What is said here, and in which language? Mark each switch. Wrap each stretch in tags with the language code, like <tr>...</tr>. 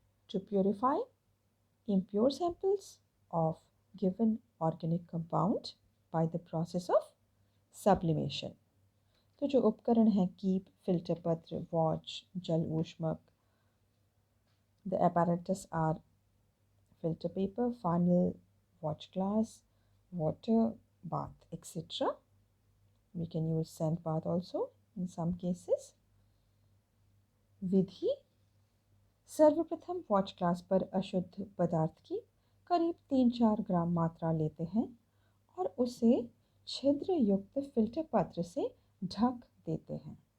<en>To purify impure samples of given organic compound by the process of sublimation.</en> <hi>तो जो उपकरण हैं keep, filter पत्र, वॉच, जल ऊष्मक.</hi> <en>The apparatus are filter paper, funnel, watch glass, water, bath, etc. We can use sand bath also in some cases.</en> <hi>विधि सर्वप्रथम watch glass पर अशुद्ध पदार्थ की करीब 3-4 ग्राम मात्रा लेते हैं और उसे छिद्र युक्त फिल्टर पत्र से ढक देते हैं।</hi>